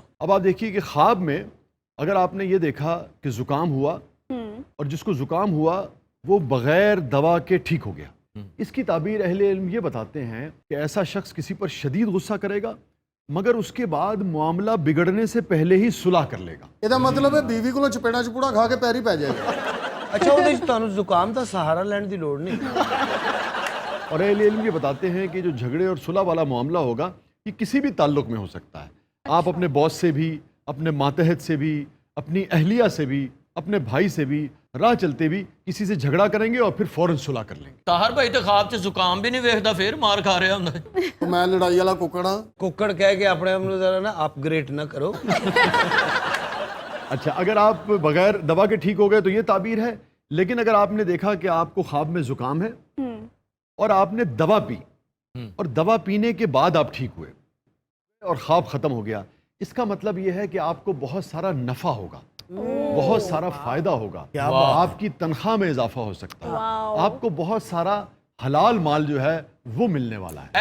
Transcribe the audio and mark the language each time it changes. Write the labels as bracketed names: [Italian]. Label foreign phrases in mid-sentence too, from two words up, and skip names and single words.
[Urdu] اب آپ دیکھیے کہ خواب میں اگر آپ نے یہ دیکھا کہ زکام ہوا اور جس کو زکام ہوا وہ بغیر دوا کے ٹھیک ہو گیا، اس کی تعبیر اہل علم یہ بتاتے ہیں کہ ایسا شخص کسی پر شدید غصہ کرے گا مگر اس کے بعد معاملہ بگڑنے سے پہلے ہی صلح کر لے گا. [Punjabi] ਇਹਦਾ ਮਤਲਬ ਹੈ ਬੀਵੀ ਕੋਲੋਂ ਚਪੇੜਾ ਚਪੂੜਾ ਖਾ ਕੇ ਪੈਰੀ ਪੈ ਜਾਏਗਾ. اچھا وہ تانوں زکام دا سہارا لین دی لوڑ نہیں. [Urdu] اور اہل علم یہ بتاتے ہیں کہ جو جھگڑے اور صلح والا معاملہ ہوگا یہ کسی بھی تعلق میں ہو سکتا ہے. آپ اپنے باس سے بھی، اپنے ماتحت سے بھی، اپنی اہلیہ سے بھی، اپنے بھائی سے بھی راہ چلتے بھی کسی سے جھگڑا کریں گے اور پھر فوراً صلح کر لیں گے. [Punjabi] طاہر بھائی تے خواب 'ਚ زکام بھی نہیں ویکھدا، پھر مار کھا رہا ہوندا. ਮੈਂ ਲੜਾਈ ਵਾਲਾ ਕੁੱਕੜ ਹਾਂ. ککڑ کہہ کے اپنے آپ نو ذرا نا اپ گریڈ نہ کرو. [Urdu] اچھا، اگر آپ بغیر دوا کے ٹھیک ہو گئے تو یہ تعبیر ہے. لیکن اگر آپ نے دیکھا کہ آپ کو خواب میں زکام ہے اور آپ نے دوا پی اور دوا پینے کے بعد آپ ٹھیک ہوئے اور خواب ختم ہو گیا، اس کا مطلب یہ ہے کہ آپ کو بہت سارا نفع ہوگا، بہت سارا فائدہ ہوگا، آپ کی تنخواہ میں اضافہ ہو سکتا ہے، آپ کو بہت سارا حلال مال جو ہے وہ ملنے والا ہے.